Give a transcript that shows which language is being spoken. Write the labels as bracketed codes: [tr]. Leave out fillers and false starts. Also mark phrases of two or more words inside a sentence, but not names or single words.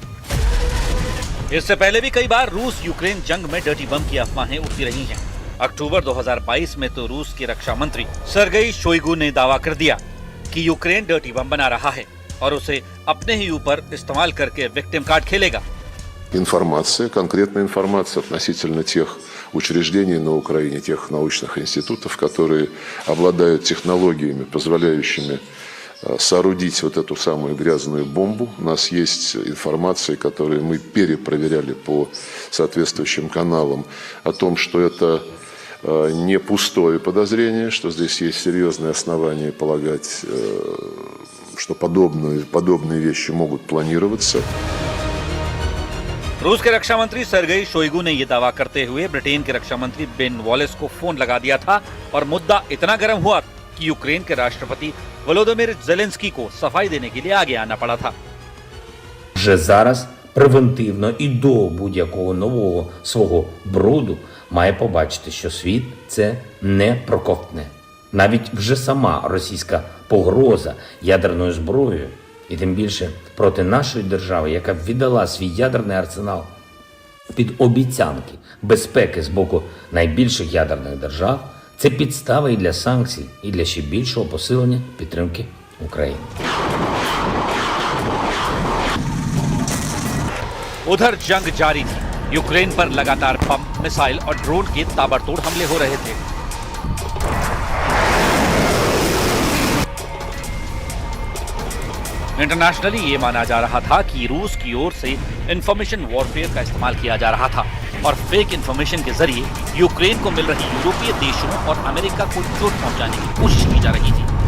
[hi] इससे पहले भी कई बार रूस यूक्रेन जंग में [en] dirty bomb [hi] की अफवाहें उठती रही हैं। अक्टूबर 2022 में तो रूस के रक्षा मंत्री सर्गेई शोइगु ने दावा कर दिया कि यूक्रेन [en] dirty bomb [hi] बना रहा है और उसे अपने ही ऊपर इस्तेमाल करके [en] victim card [hi] खेलेगा। [ru] Информация, конкретная информация относительно тех учреждений на Украине, тех научных институтов, которые обладают технологиями, позволяющими соорудить вот эту самую грязную бомбу. У нас есть информация, которую мы перепроверяли по соответствующим каналам, о том, что это не пустое подозрение, что здесь есть серьезные основания полагать, что подобные вещи могут планироваться. [hi] रूस के रक्षा मंत्री सर्गेई शोइगु ने यह दावा करते हुए ब्रिटेन के रक्षा मंत्री बेन वॉलेस को फोन लगा दिया था और मुद्दा इतना गर्म हुआ कि यूक्रेन के राष्ट्रपति वोलोदिमीर जेलेंस्की को सफाई देने के लिए आगे आना पड़ा था। [uk] Вже зараз превентивно і до будь-якого нового свого бруду має побачити, що світ це не проковтне. Навіть вже сама російська погроза ядерною зброєю, і тим більше проти нашої держави, яка віддала свій ядерний арсенал під обіцянки безпеки з боку найбільших ядерних держав, це підстава і для санкцій, і для ще більшого посилення підтримки України. [hi] उधर जंग जारी थी। यूक्रेन पर लगातार बम, मिसाइल और ड्रोन के ताबड़तोड़ हमले हो रहे थे। इंटरनेशनली ये माना जा रहा था कि रूस की ओर से [en] information warfare [hi] का इस्तेमाल किया जा रहा था और [en] fake information [hi] के जरिए यूक्रेन को मिल रही यूरोपीय देशों और अमेरिका को चोट पहुंचाने की कोशिश की जा रही थी।